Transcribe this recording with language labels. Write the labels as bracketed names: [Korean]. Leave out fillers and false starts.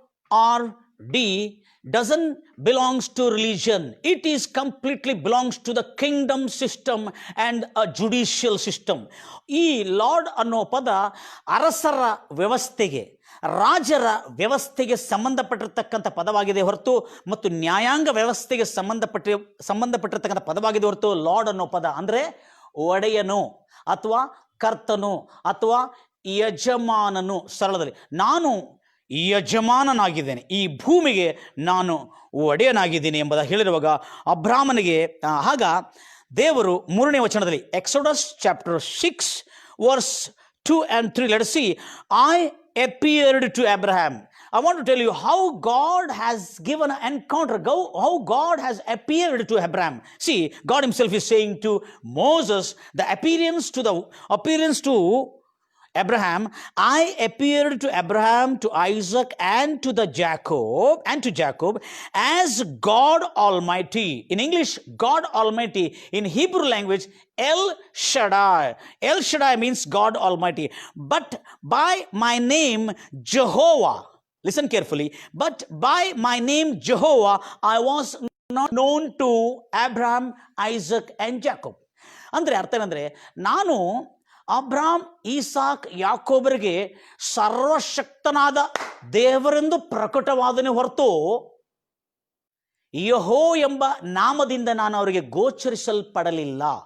[English] LORD doesn't belongs to religion. It is completely belongs to the kingdom system and a judicial system. [Kannada] ಈ lord ಅನ್ನೋ ಪದ ಅರಸರ ವ್ಯವಸ್ಥೆಗೆ, ರಾಜರ ವ್ಯವಸ್ಥೆಗೆ ಸಂಬಂಧಪಟ್ಟಿರ್ತಕ್ಕಂಥ ಪದವಾಗಿದೆ ಹೊರತು, ಮತ್ತು ನ್ಯಾಯಾಂಗ ವ್ಯವಸ್ಥೆಗೆ ಸಂಬಂಧಪಟ್ಟಿರ್ತಕ್ಕಂಥ ಪದವಾಗಿದೆ ಹೊರತು, ಲಾರ್ಡ್ ಅನ್ನೋ ಪದ ಅಂದರೆ ಒಡೆಯನು ಅಥವಾ ಕರ್ತನು ಅಥವಾ ಯಜಮಾನನು. ಸರಳದಲ್ಲಿ ನಾನು ಯಜಮಾನನಾಗಿದ್ದೇನೆ, ಈ ಭೂಮಿಗೆ ನಾನು ಒಡೆಯನಾಗಿದ್ದೀನಿ ಎಂಬುದಾಗಿ ಹೇಳಿರುವಾಗ ಅಬ್ರಾಹ್ಮನಿಗೆ ಆಗ ದೇವರು 3ನೇ ವಚನದಲ್ಲಿ [English] Exodus chapter 6 verse 2 and 3, let us see. I appeared to Abraham. I want to tell you how God has given an encounter, how God has appeared to Abraham. See, God himself is saying to Moses, the appearance to Abraham, I appeared to Abraham, to Isaac, and to Jacob as God Almighty. In English, God Almighty. In Hebrew language, El Shaddai. El Shaddai means God Almighty. But by my name Jehovah, listen carefully, but by my name Jehovah, I was not known to Abraham, Isaac, and Jacob. [Kannada] ಅಂದರೆ ಅರ್ಥ ಏನಂದರೆ, ನಾನು ಅಬ್ರಾಮ್, ಈಸಾಕ್, ಯಾಕೋಬರಿಗೆ ಸರ್ವಶಕ್ತನಾದ ದೇವರೆಂದು ಪ್ರಕಟವಾದನೆ ಹೊರತು ಯೆಹೋ ಎಂಬ ನಾಮದಿಂದ ನಾನು ಅವರಿಗೆ ಗೋಚರಿಸಲ್ಪಡಲಿಲ್ಲ.